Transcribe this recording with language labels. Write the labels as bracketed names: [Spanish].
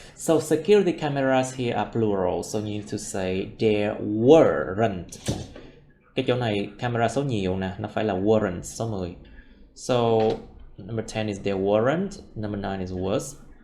[English] So security cameras here are plural, so you need to say there weren't. [Vietnamese] Cái chỗ này camera số nhiều nè, nó phải là weren't, số 10. [English] So number 10 is there weren't, number 9 is was.